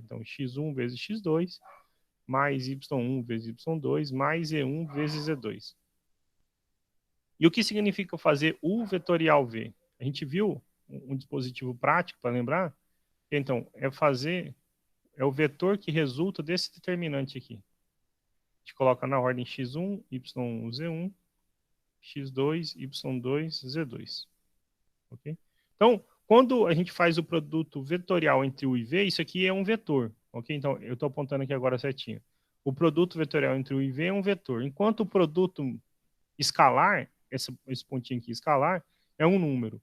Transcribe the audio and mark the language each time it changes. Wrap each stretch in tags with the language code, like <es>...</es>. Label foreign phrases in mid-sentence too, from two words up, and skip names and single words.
<pt>Então, x1 vezes x2, mais y1 vezes y2, mais z1 vezes z2. E o que significa fazer U vetorial V? A gente viu um dispositivo prático para lembrar? Então, é o vetor que resulta desse determinante aqui. A gente coloca na ordem x1, y1, z1, x2, y2, z2. Ok? Então, quando a gente faz o produto vetorial entre U e V, isso aqui é um vetor. Ok? Então, eu estou apontando aqui agora certinho. O produto vetorial entre U e V é um vetor, enquanto o produto escalar, esse pontinho aqui, escalar, é um número.</pt>